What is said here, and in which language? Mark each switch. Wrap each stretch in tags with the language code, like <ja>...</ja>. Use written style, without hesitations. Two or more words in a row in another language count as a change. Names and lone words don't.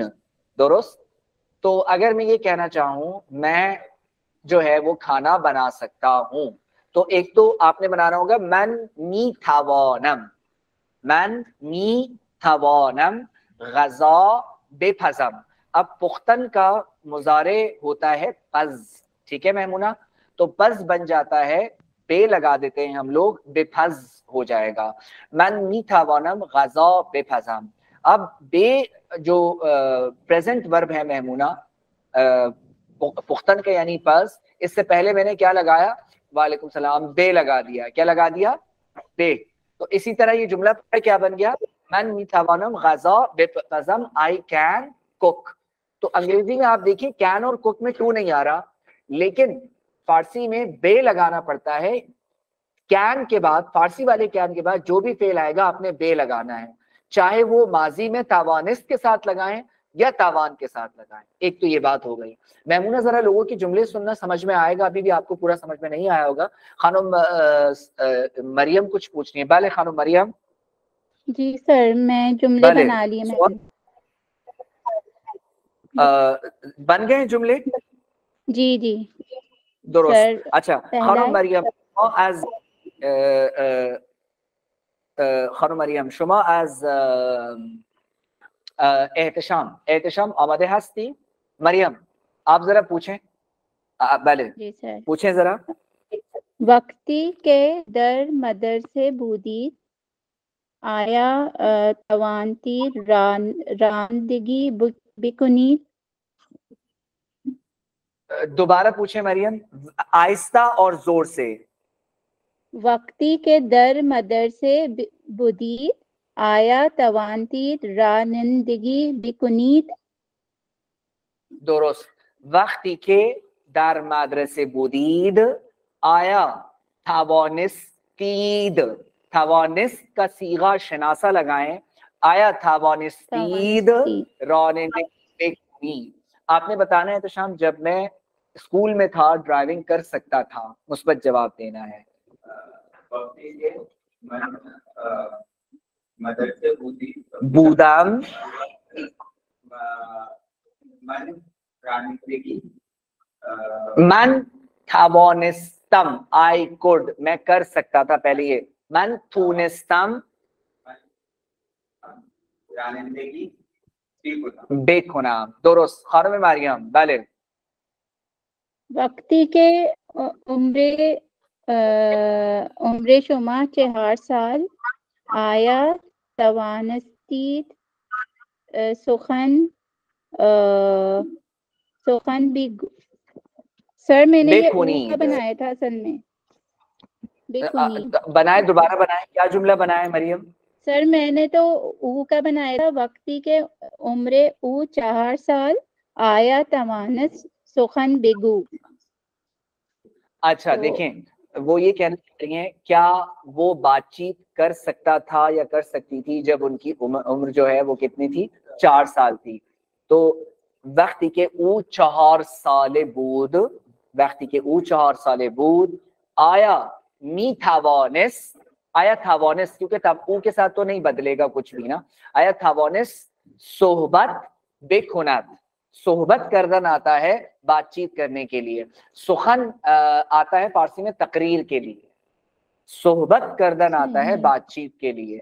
<ur>درست. تو اگر میں یہ کہنا چاہوں میں جو ہے وہ کھانا بنا سکتا ہوں, تو ایک تو آپ نے بنانا ہوگا</ur> <fa>من می توانم, من می توانم غذا بپزم.</fa> <ur>اب پختن کا مضارع ہوتا ہے پز, ٹھیک ہے میمونہ, تو پز بن جاتا ہے, بے لگا دیتے ہیں ہم لوگ, بپز ہو جائے گا.</ur> <fa>من می توانم غذا بپزم.</fa> <ur>اب بے جو</ur> <en>present verb</en> <ur>ہے میمونہ پختن کا یعنی پز, اس سے پہلے میں نے کیا لگایا,</ur> <ar>وعلیکم السلام,</ar> <ur>بے لگا دیا. کیا لگا دیا؟ بے. تو اسی طرح یہ جملہ کیا بن گیا,</ur> <fa>من می توانم غذا بپزم</fa> <en>I can cook.</en> <ur>تو انگریزی میں آپ دیکھیں کین اور کوک میں ٹو نہیں آ رہا, لیکن فارسی میں بے لگانا پڑتا ہے. کین کے بعد, فارسی والے کین کے بعد جو بھی فعل آئے گا آپ نے بے لگانا ہے, چاہے وہ ماضی میں توانست کے ساتھ لگائیں یا توان کے ساتھ لگائیں. ایک تو یہ بات ہو گئی. میمونہ ذرا لوگوں کی جملے سننا, سمجھ میں آئے گا, ابھی بھی آپ کو پورا سمجھ میں نہیں آیا ہوگا. خانم مریم کچھ پوچھنی ہے. بھلے خانم مریم. جی سر, میں جملے بنا لیے. میں بن گئے جملے؟ جی جی</ur> <fa>درست. اچھا خانم مریم, خانم مریم شما از احتشام آماده هستی؟</fa> <ur>مریم آپ ذرا پوچھیں. بله جی سر. پوچھیں ذرا.</ur> <fa>وقتی کے در مدرسے بودید آیا توانتی راندگی بکنید.</fa> <ur>دوبارہ پوچھیں مریم, آہستہ اور زور سے.</ur> <fa>وقتی کے در مدرسے بودید آیا توانتی رانندگی بکنید. درست. وقتی که در مدرسه بودید آیا توانستید.</fa> <ur>توانست کا صیغہ شناسا لگائیں,</ur> <fa>آیا توانستید رانندگی بکنید.</fa> <ur>آپ نے بتانا ہے تو شام جب میں اسکول میں تھا ڈرائیونگ کر سکتا تھا, مثبت جواب دینا ہے.</ur> <fa>بودم من توانستم</fa> <en>I could,</en> <ur>میں کر سکتا تھا. پہلے یہ</ur> <fa>من تونستم بے کنام. درست. خانم مریم بله. وقتی که عمر شما 4 سال آیا توانستید سخن</fa> <ur>سر میں نے یہ کا بنایا تھا اصل میں. بنائے, دوبارہ بنائے. کیا جملہ بنائے مریم؟ سر میں نے تو او کا بنایا تھا,</ur> <fa>وقتی کے عمر او 4 سال آیا توانست سخن بگو.</fa> <ur>اچھا دیکھیں, وہ یہ کہنا چاہ رہی ہیں کیا وہ بات چیت کر سکتا تھا یا کر سکتی تھی جب ان کی عمر جو ہے وہ کتنی تھی, 4 سال تھی.</ur> <fa>تو وقتی کے او 4 سال بود, وقتی کے او 4 سال بود آیا می توانست, آیا توانست,</fa> <ur>کیونکہ او کے ساتھ تو نہیں بدلے گا کچھ بھی نا,</ur> <fa>آیا توانست صحبت بکند. صحبت کردن</fa> <ur>آتا ہے بات چیت کرنے کے لیے, سخن آتا ہے فارسی میں تقریر کے لیے,</ur> <fa>صحبت کردن</fa> <ur>آتا ہے بات چیت کے لیے.</ur>